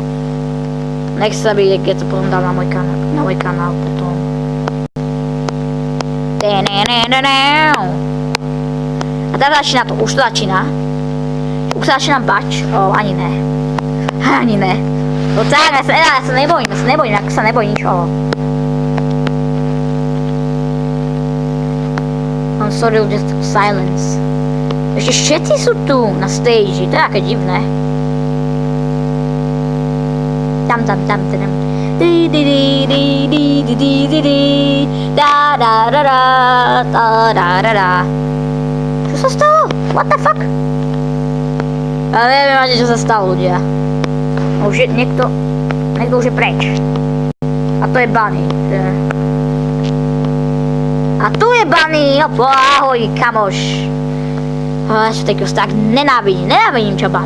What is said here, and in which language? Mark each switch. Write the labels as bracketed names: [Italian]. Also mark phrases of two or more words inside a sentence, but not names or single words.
[Slovak] Nechcem byť, keď to potom dám na môj kanál potom. A teraz začína to, už to začína. Už sa začínam bať, ani ne. Ani ne. No tak, ja sa nebojím, ak sa nebojím ničoho. [English] I'm sorry, just silence. [Slovak] Ešte všetci sú tu na stage, to je aké divné. Tam. Čo sa stalo? [English] What the fuck? [Slovak] Ja neviem ani, čo sa stalo, ľudia. Už je niekto už je preč. A to je Bunny. A tu je Bunny, ahoj, kamoš. Ja sa tak nenávidím ťa, Bunny.